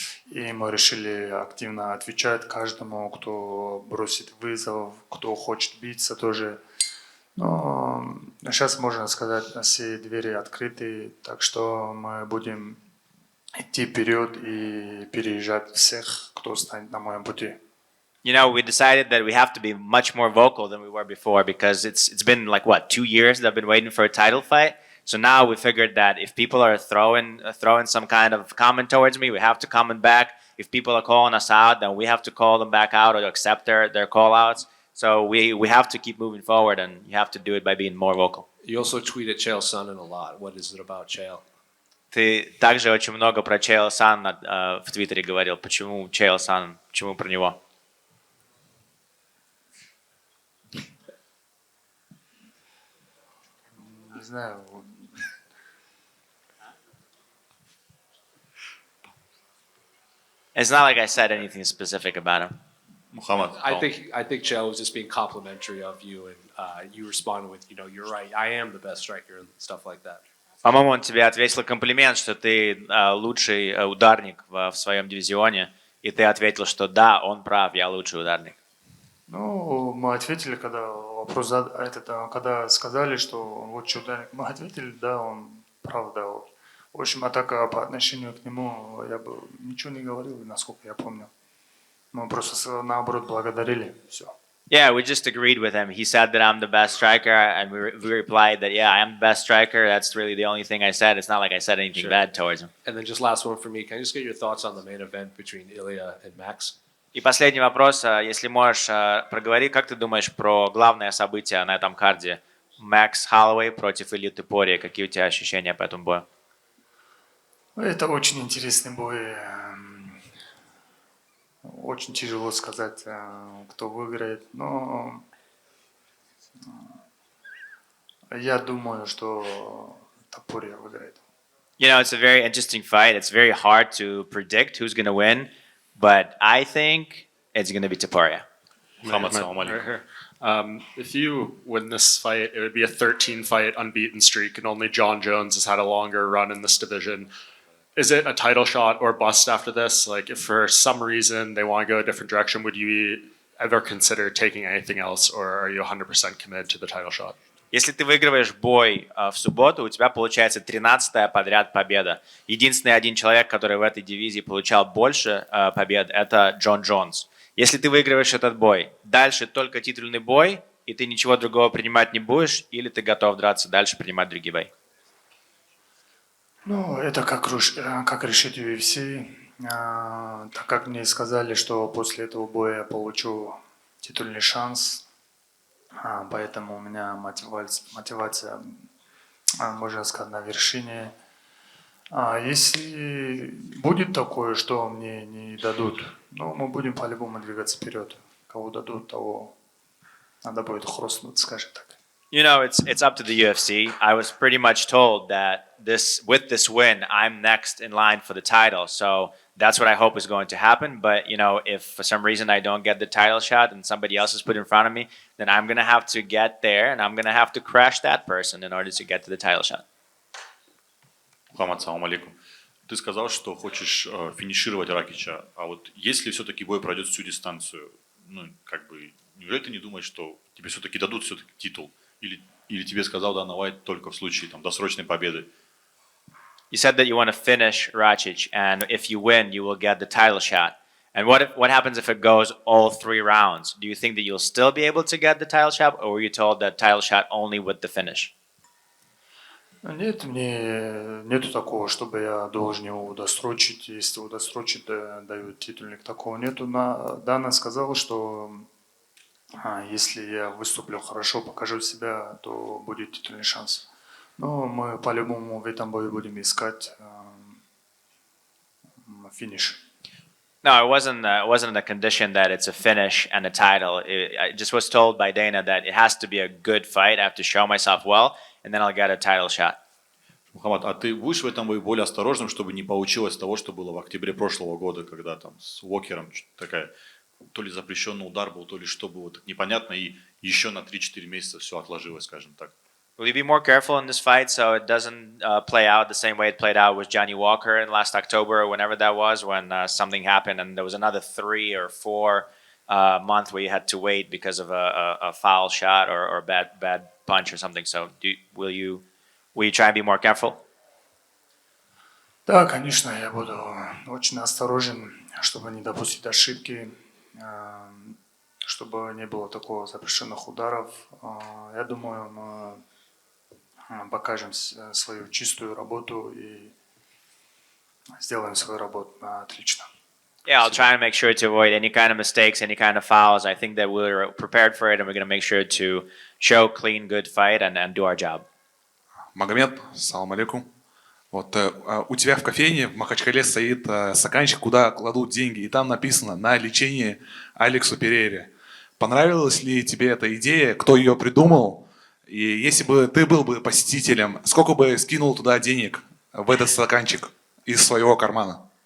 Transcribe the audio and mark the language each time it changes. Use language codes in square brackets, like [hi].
[ru] И мы решили активно отвечать каждому, кто бросит вызов, кто хочет биться тоже. Но сейчас можно сказать, все двери открыты, так что мы будем идти вперед и переезжать всех, кто станет на моем пути. [en] You know, we decided that we have to be much more vocal than we were before because it's been like what 2 years that I've been waiting for a title fight. So now we figured that if people are throwing some kind of comment towards me, we have to comment back. If people are calling us out, then we have to call them back out or accept their call outs. So we have to keep moving forward, and you have to do it by being more vocal. You also tweeted Chael Sonnen a lot. What is it about Chael? [ru] Ты также очень много про Чейла Санна в Твиттере говорил. Почему Чейл Сан? Почему про него? Не знаю. [en] It's not like I said anything specific about him. [ru] Мухаммад. [en] I think Chael was just being complimentary of you, and you responded with, you're right. I am the best striker and stuff like that. [ru] По-моему, он тебе ответил комплимент, что ты лучший ударник в своем дивизионе, и ты ответил, что да, он прав, я лучший ударник. Ну, мы ответили, когда когда сказали, что он лучший ударник, мы ответили, да, он прав, да. В общем, а так по отношению к нему я бы ничего не говорил, насколько я помню. Мы просто наоборот благодарили, все. [en] Yeah, we just agreed with him. He said that I'm the best striker, and we replied that, yeah, I am the best striker. That's really the only thing I said. It's not like I said anything bad towards him. And then just last one for me. Can I just get your thoughts on the main event between Ilya and Max? [ru] И последний вопрос, если можешь, проговори, как ты думаешь про главное событие на этом карде? Макс Холлоуэй против Ильи Топурии. Какие у тебя ощущения по этому бою? Это очень интересный бой. Очень тяжело сказать, кто выиграет, но я думаю, что Topuria выиграет. [en] You know, it's a very interesting fight. It's very hard to predict who's going to win, but I think it's going to be Topuria. Muhammad, salam alaikum. If you win this fight, it would be a 13-fight unbeaten streak, and only John Jones has had a longer run in this division. Is it a title shot or bust after this? Like, if for some reason they want to go a different direction, would you ever consider taking anything else, or are you 100% committed to the title shot? [ru] Если ты выигрываешь бой в субботу, у тебя получается 13-я подряд победа. Единственный один человек, который в этой дивизии получал больше побед, это Джон Джонс. Если ты выигрываешь этот бой, дальше только титульный бой, и ты ничего другого принимать не будешь, или ты готов драться дальше, принимать другие бои? Ну, это как решить UFC. Так как мне сказали, что после этого боя я получу титульный шанс, поэтому у меня мотивация, можно сказать, на вершине. Если будет такое, что мне не дадут, ну, мы будем по-любому двигаться вперед. Кого дадут, того надо будет хрустнуть, скажем так. [en] You know, it's up to the UFC. I was pretty much told that with this win, I'm next in line for the title. So that's what I hope is going to happen. But, you know, if for some reason I don't get the title shot and somebody else is put in front of me, then I'm going to have to get there and I'm going to have to crash that person in order to get to the title shot. [ru] Мухаммад, салам алейкум. Ты сказал, что хочешь финишировать Ракича, а вот если все-таки бой пройдет всю дистанцию, ну, как бы, неужели ты не думаешь, что тебе все-таки дадут все-таки титул? Или тебе сказал Дана Уайт только в случае там, досрочной победы? [en] You said that you want to finish Rakic, and if you win, you will get the title shot. And what happens if it goes all 3 rounds? Do you think that you'll still be able to get the title shot, or were you told that title shot only with the finish? [ru] Нет, нету такого, чтобы я должен его досрочить. Если его досрочить, дают титульник. Такого нету. Дана сказала, что если я выступлю хорошо, покажу себя, то будет титульный шанс. Но мы по-любому в этом бою будем искать финиш. [en] No, it wasn't a condition that it's a finish and a title. I just was told by Dana that it has to be a good fight. I have to show myself well, and then I'll get a title shot. [ru] Мухаммад, а ты будешь в этом бою более осторожным, чтобы не получилось того, что было в октябре прошлого года, когда там с Уокером такая то ли запрещенный удар был, то ли что было, так непонятно, и еще на 3-4 месяца все отложилось, скажем так. [en] Will you be more careful in this fight so it doesn't play out the same way it played out with Johnny Walker in last October or whenever that was, when something happened and there was another 3 or 4 month where you had to wait because of a foul shot or bad punch or something? So will you try and be more careful? [ru] Да, конечно, я буду очень осторожен, чтобы не допустить ошибки, чтобы не было такого запрещенных ударов. Я думаю, мы покажем свою чистую работу и сделаем свою работу отлично. [en] Yeah, I'll try and make sure to avoid any kind of mistakes, any kind of fouls. I think that we're prepared for it, and we're going to make sure to show clean, good fight and do our job. [ru] Магомед, салам алейкум. Вот у тебя в кофейне в Махачкале стоит стаканчик, куда кладут деньги, и там написано «На лечение Алексу Перейре». Понравилась ли тебе эта идея? Кто ее придумал? И если бы ты был бы посетителем, сколько бы скинул туда денег в этот стаканчик из своего кармана?